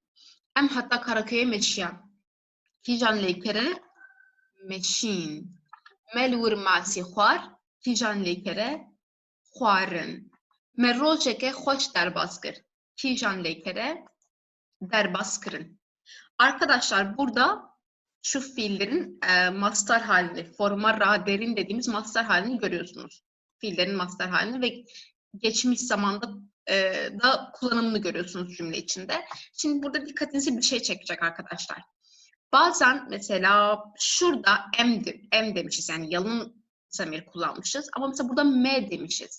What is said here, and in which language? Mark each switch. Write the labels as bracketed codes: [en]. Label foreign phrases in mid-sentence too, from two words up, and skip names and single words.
[ku] Em heta Karaköy'e meşiyan. Kîjan lekere meşin. Melur masi xwar, kîjan lêkere xwarin. Me rojeke xweş derbas kir. Kîjan lêkere derbas kirin. [tr] Arkadaşlar burada şu fiillerin mastar halini, [ku] forma raderin [tr] dediğimiz mastar halini görüyorsunuz. Fiillerin mastar halini ve geçmiş zamanda da kullanımını görüyorsunuz cümle içinde. Şimdi burada dikkatinizi bir şey çekecek arkadaşlar. Bazen mesela şurada m demişiz, yani yalın zamir kullanmışız ama mesela burada m demişiz.